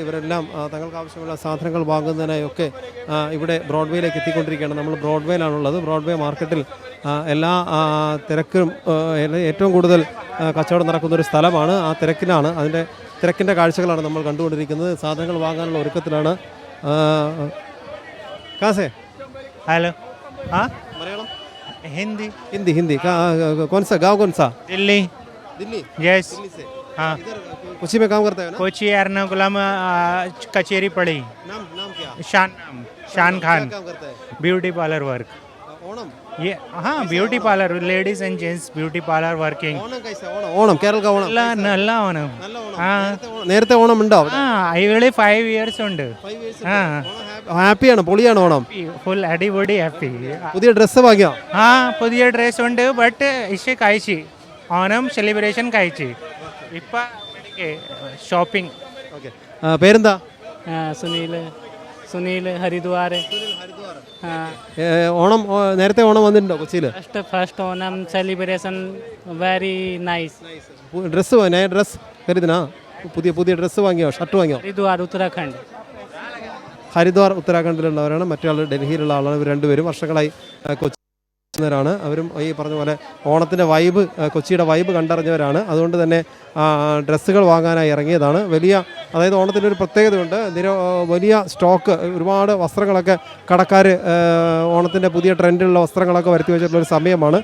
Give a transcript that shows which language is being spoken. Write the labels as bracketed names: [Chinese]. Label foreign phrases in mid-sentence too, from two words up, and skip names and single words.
[Malayalam] ഇവരെല്ലാം തങ്ങൾക്ക് ആവശ്യമുള്ള സാധനങ്ങൾ വാങ്ങുന്നതിനായൊക്കെ ഇവിടെ ബ്രോഡ്വേയിലേക്ക് എത്തിക്കൊണ്ടിരിക്കുകയാണ്. നമ്മൾ ബ്രോഡ്വേയിലാണുള്ളത്. ബ്രോഡ്വേ മാർക്കറ്റിൽ എല്ലാ തിരക്കും ഏറ്റവും കൂടുതൽ കച്ചവടം നടക്കുന്നൊരു സ്ഥലമാണ്. ആ തിരക്കിലാണ്, അതിൻ്റെ തിരക്കിൻ്റെ കാഴ്ചകളാണ് നമ്മൾ കണ്ടുകൊണ്ടിരിക്കുന്നത്. സാധനങ്ങൾ വാങ്ങാനുള്ള ഒരുക്കത്തിലാണ്. കാസേ [Hindi] हेलो हाँ [Malayalam] മലയാളം [Hindi] हिंदी हिंदी हिंदी कौन सा गाँव कौन सा? दिल्ली दिल्ली यस दिल्ली से हाँ इधर कोची में काम करता है ना? कोची एर्नाकुलम कचेरी पड़ी नाम क्या? शान खान क्या काम करता है? [English] beauty parlour work [Hindi] ओणम ये हाँ [English] beauty parlour ladies and gents beauty parlour working [Malayalam] ഓണം कैसा ഓണം ഓണം കേരള ഓണം നല്ല നല്ല ഓണം നല്ല ഓണം. ആ നേരത്തെ ഓണം ഉണ്ടോ? ആ ഇവള് 5 years ഉണ്ട് ആ ഹാപ്പിയാണ്, പൊളിയാണ് ഓണം. ഫുൾ അടിപൊളി ഹാപ്പി പുതിയ ഡ്രസ്സ് വാങ്ങിയോ? ആ പുതിയ ഡ്രസ് ഉണ്ട് ബട്ട് ഇഷ് കഴിച്ച് ഓണം സെലിബ്രേഷൻ കഴിച്ച് ഇപ്പം ഷോപ്പിംഗ് ഓക്കെ. പേരെന്താ? [Hindi] सुनील हरिद्वार [Malayalam] ഓണം നേരത്തെ ഓണം വന്നിട്ടുണ്ടോ കൊച്ചിയിൽ? [English] first Onam celebration very nice [Malayalam] ഡ്രസ്സ് കരുതിനാ? പുതിയ ഡ്രസ്സ് വാങ്ങിയോ? ഷർട്ട് വാങ്ങിയോ? [Hindi] हरिद्वार उत्तराखंड [Malayalam] ഹരിദ്വാർ ഉത്തരാഖണ്ഡിലുള്ളവരാണ്. മറ്റൊരാൾ ഡൽഹിയിലുള്ള ആളാണ്. ഇവർ രണ്ടുപേരും വർഷങ്ങളായി കൊച്ചിക്കാരാണ്. അവരും ഈ പറഞ്ഞ പോലെ ഓണത്തിൻ്റെ വൈബ്, കൊച്ചിയുടെ വൈബ് കണ്ടറിഞ്ഞവരാണ്. അതുകൊണ്ട് തന്നെ ഡ്രസ്സുകൾ വാങ്ങാനായി ഇറങ്ങിയതാണ്. അതായത് ഓണത്തിൻ്റെ ഒരു പ്രത്യേകതയുണ്ട്. വലിയ സ്റ്റോക്ക്, ഒരുപാട് വസ്ത്രങ്ങളൊക്കെ കടക്കാർ ഓണത്തിൻ്റെ പുതിയ ട്രെൻഡിലുള്ള വസ്ത്രങ്ങളൊക്കെ വരുത്തി വെച്ചിട്ടുള്ളൊരു സമയമാണ്.